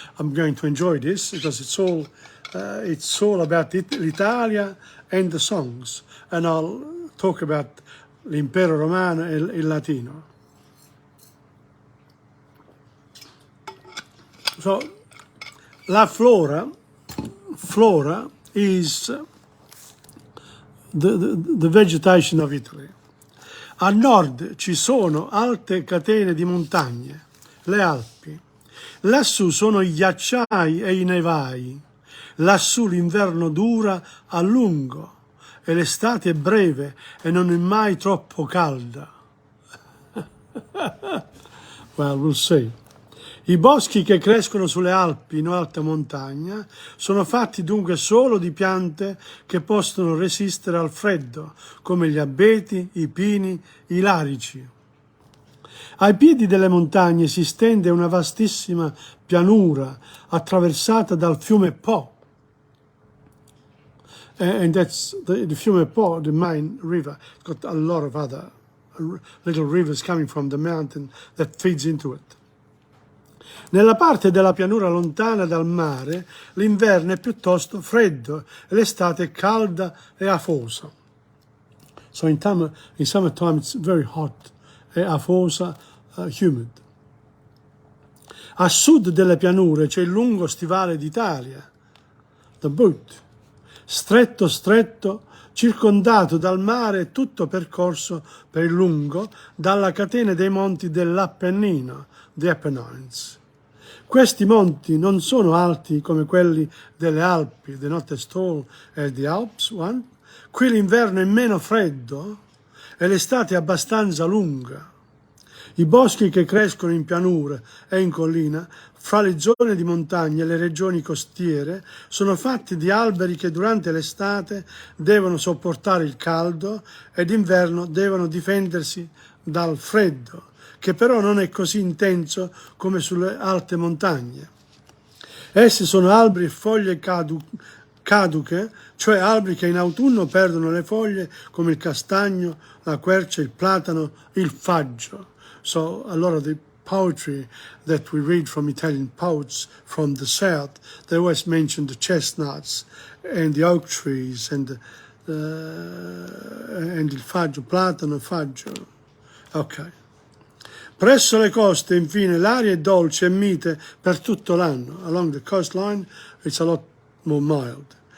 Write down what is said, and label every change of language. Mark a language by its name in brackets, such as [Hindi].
[English] I'm going to enjoy this because it's all about l'Italia and the songs, and I'll talk about [Italian] l'impero romano e il latino. [English] So, [Italian] la flora [English] is the vegetation of Italy. [Italian] A nord ci sono alte catene di montagne, le Alpi. Lassù sono i ghiacciai e i nevai. Lassù l'inverno dura a lungo e l'estate è breve e non è mai troppo calda. [English] Well, we'll see. [Italian] I boschi che crescono sulle Alpi in alta montagna sono fatti dunque solo di piante che possono resistere al freddo, come gli abeti, i pini, i larici. Ai piedi delle montagne si stende una vastissima pianura attraversata dal fiume Po. [English] And that's the fiume Po, the main river. It's got a lot of other little rivers coming from the mountain that feeds into it. [Italian] Nella parte della pianura lontana dal mare l'inverno è piuttosto freddo e l'estate è calda e afosa. [English] So in summertime it's very hot [Italian] e afosa, [English] humid. [Italian] A sud delle pianure c'è il lungo stivale d'Italia, [English] the boot, [Italian] stretto stretto, circondato dal mare, tutto percorso per il lungo dalla catena dei monti dell'Appennino, the Apennines. Questi monti non sono alti come quelli delle Alpi, [English] the not as tall as the Alps one. [Italian] Qui l'inverno è meno freddo e l'estate è abbastanza lunga. I boschi che crescono in pianura e in collina, fra le zone di montagna e le regioni costiere, sono fatti di alberi che durante l'estate devono sopportare il caldo e d'inverno devono difendersi dal freddo, che però non è così intenso come sulle alte montagne. Essi sono alberi e foglie caduche, cioè alberi che in autunno perdono le foglie come il castagno, la quercia, il platano, il faggio. [English] So a lot of the poetry that we read from Italian poets from the south, they always mention the chestnuts and the oak trees and [Italian] il faggio, platano, faggio. [English] Ok. [Italian] Presso le coste, infine, l'aria è dolce e mite per tutto l'anno. [English] Along the coastline it's a lot more mild.